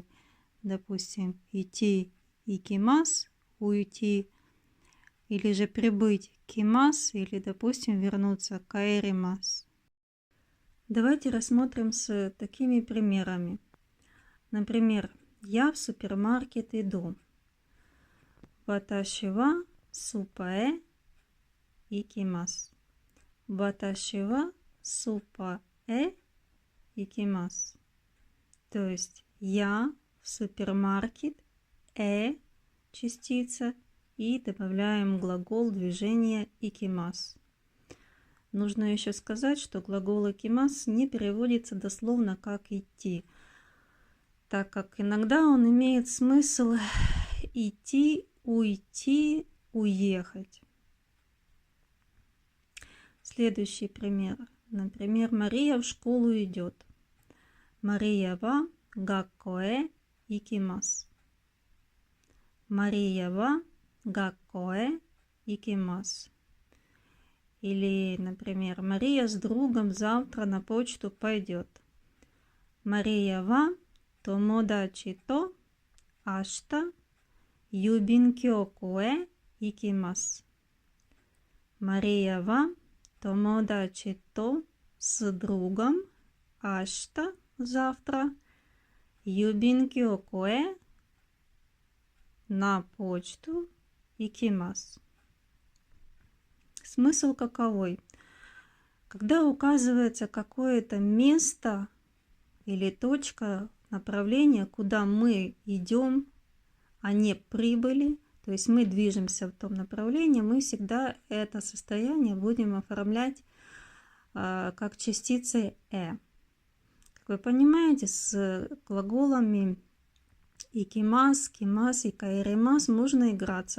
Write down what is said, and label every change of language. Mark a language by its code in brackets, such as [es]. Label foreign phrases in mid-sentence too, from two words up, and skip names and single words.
[ru] Допустим, идти икимас, уйти, или же прибыть кимас, или, допустим, вернуться каэримас. Давайте рассмотрим с такими примерами. Например, я в супермаркет иду. [ja] 私はスーパーへ行きます. 私はスーパーへ行きます. [ru] То есть я в супермаркет, частица, и добавляем глагол движения икимас. Нужно еще сказать, что глагол икимас не переводится дословно как идти, так как иногда он имеет смысл идти, уйти, уехать. Следующий пример. Например, Мария в школу идет. [ja] マリアは学校へ行きます. マリアは学校へ行きます. [ru] Или, например, Мария с другом завтра на почту пойдет. [ja] マリアは友達と明日郵便局へ行きます. マリアは友達と [ru] с другом [ja] ашта завтра юбинкёку [ru] на почту [ja] икимас. [ru] Смысл каковой? Когда указывается какое-то место или точка направления, куда мы идем, а не прибыли, то есть мы движемся в том направлении, мы всегда это состояние будем оформлять как частицей Как вы понимаете, с глаголами икимас, кимас и каэримас можно играться.